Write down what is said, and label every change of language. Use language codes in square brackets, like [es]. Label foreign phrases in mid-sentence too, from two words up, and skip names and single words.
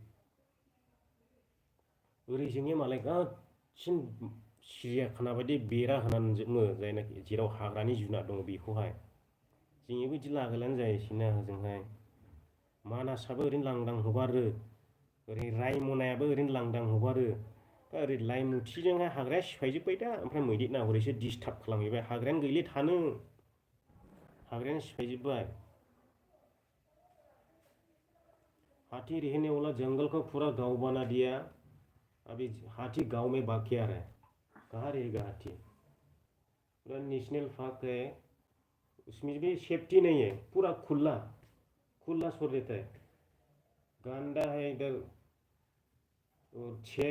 [brx] ओरै जोंनिया मालाय गासिन सिरियाखाना बायदि बेरा होनानै जोबो जायनाखि जेराव हाग्रानि जुनार दङ बेखौहाय जोंनियाबो बिदि लागायलानो जायोसैना ओजोंहाय मानासाबो ओरैनो लांदां हगारो ओरै रायमनायाबो ओरैनो लांदां हगारो दा ओरै लाइमुथिजोंहाय हाग्राया सिफायजोब्बाय दा ओमफ्राय मैदेर नाहरैसो डिस्टार्ब खालामहैबाय हाग्रायानो गैले थानो हाग्रायानो सिफायजोब्बाय [hi] हाथी रहने वाला जंगल को पूरा गांव बना दिया अभी हाथी गांव में भाग के आ रहा है कहाँ रहेगा हाथी पूरा नेशनल पार्क है उसमें भी सेफ्टी नहीं है पूरा खुला छोड़ देता है गांडा है इधर और शेर